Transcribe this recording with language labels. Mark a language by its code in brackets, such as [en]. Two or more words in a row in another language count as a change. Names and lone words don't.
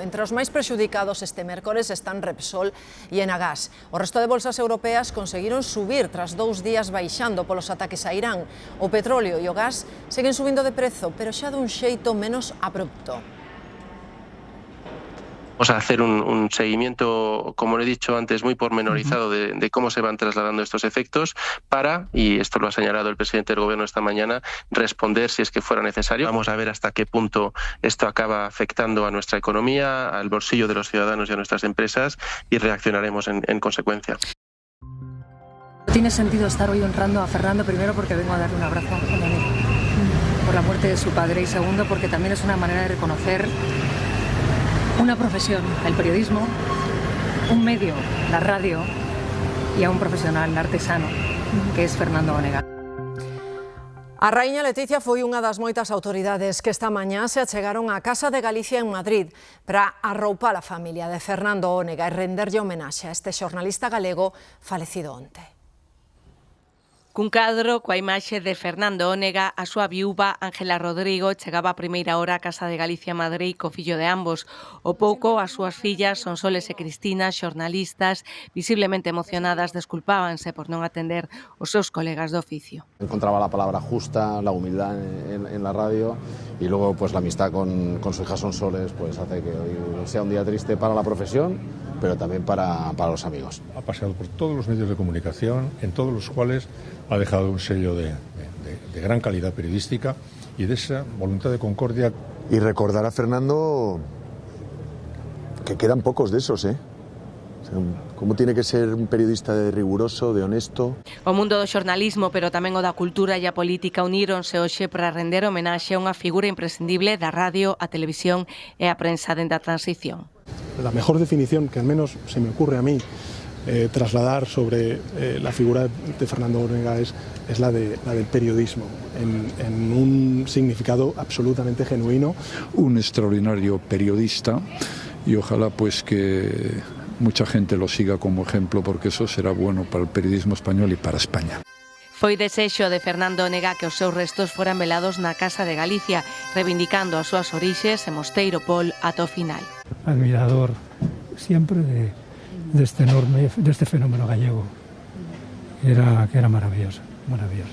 [gl] Entre os máis prexudicados este mércores están Repsol e Enagás. O resto de bolsas europeas conseguiron subir tras 2 días baixando polos ataques a Irán. O petróleo e o gas seguen subindo de prezo, pero xa dun xeito menos abrupto. [es] Vamos a hacer un seguimiento, como lo he dicho antes, muy pormenorizado de cómo se van trasladando estos efectos para, y esto lo ha señalado el presidente del Gobierno esta mañana, responder si es que fuera necesario. Vamos a ver hasta qué punto esto acaba afectando a nuestra economía, al bolsillo de los ciudadanos y a nuestras empresas, y reaccionaremos en consecuencia. Tiene sentido estar hoy honrando a Fernando, primero porque vengo a darle un abrazo a Dani por la muerte de su padre, y segundo porque también es una manera de reconocer una profesión, el periodismo, un medio, la radio, y a un profesional artesano, que es Fernando Onega. [gl] A raíña Leticia foi unha das moitas autoridades que esta mañá se achegaron á Casa de Galicia en Madrid para arroupar a familia de Fernando Onega e renderlle homenaxe a este xornalista galego falecido onte. Cun cadro coa imaxe de Fernando Onega, a súa viúva Ángela Rodrigo chegaba a primeira hora á Casa de Galicia Madrid co fillo de ambos. O pouco, as súas fillas, Sonsoles e Cristina, xornalistas, visiblemente emocionadas, desculpábanse por non atender os seus colegas de oficio. [es] Encontraba la palabra justa, la humildad en la radio, y luego pues la amistad con su hija Sonsoles pues hace que hoy sea un día triste para la profesión, pero también para los amigos. Ha paseado por todos los medios de comunicación, en todos los cuales ha dejado un sello de gran calidad periodística y de esa voluntad de concordia. Y recordar a Fernando que quedan pocos de esos, ¿eh? O sea, ¿cómo tiene que ser un periodista riguroso, de honesto? [gl] O mundo do xornalismo, pero tamén o da cultura e a política uníronse hoxe para render homenaxe a unha figura imprescindible da radio, a televisión e a prensa dende a transición. [es] La mejor definición que al menos se me ocurre a mí trasladar sobre la figura de Fernando Onega es la del periodismo, en un significado absolutamente genuino. Un extraordinario periodista, y ojalá pues que mucha gente lo siga como ejemplo, porque eso será bueno para el periodismo español y para España. [gl] Foi desexo de Fernando Onega que os seus restos foran velados na Casa de Galicia, reivindicando as súas orixes e Mosteiro Pol ata o final. [es] Admirador siempre de este fenómeno gallego, que era maravilloso, maravilloso.